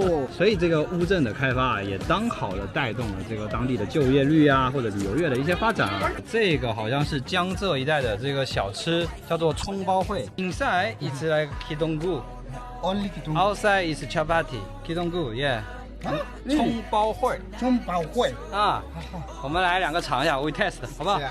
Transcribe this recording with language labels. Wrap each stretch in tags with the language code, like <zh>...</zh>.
<zh>所以这个乌镇的开发也刚好的带动了这个当地的就业率啊，或者旅游业的一些发展啊。这个好像是江浙一带的这个小吃，叫做葱包烩。</zh> <en>Inside it's like kidongu. Only kidongu. Outside is chapati. Kidongu, yeah.</en> <zh>葱包烩啊，我们来两个尝一下 ，</zh> <en>we test</en> <zh>好不好？</zh>